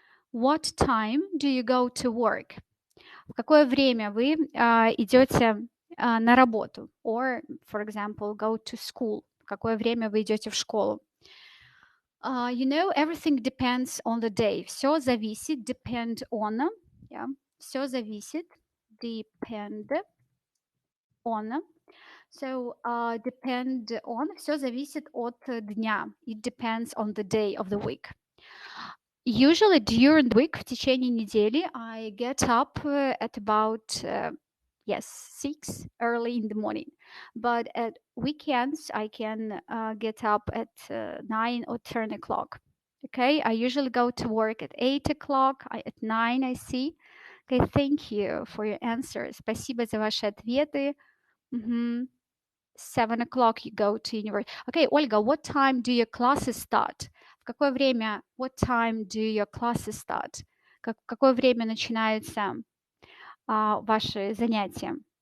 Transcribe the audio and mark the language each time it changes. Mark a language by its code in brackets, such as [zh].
[en] What time do you go to work? [ru] В какое время вы идете на работу? [en] Or, for example, go to school. [ru] В какое время вы идете в школу? [en] You know, everything depends on the day. [ru] Все зависит, [en] depend on. Yeah. Все зависит, depend on. So, depend on, [ru] все зависит от дня. [en] It depends on the day of the week. Usually during the week, [ru] в течение недели, [en] I get up at about, yes, 6 early in the morning. But at weekends, I can get up at 9 or 10 o'clock. Okay, I usually go to work at 8 o'clock, at 9 I see. Okay, thank you for your answers. [ru] Спасибо за ваши ответы. Мгм. [en] 7 o'clock you go to university. Okay, Ольга, what time do your classes start? [ru] В какое время, [en] what time do your classes start? [ru] В какое время начинаются ваши занятия?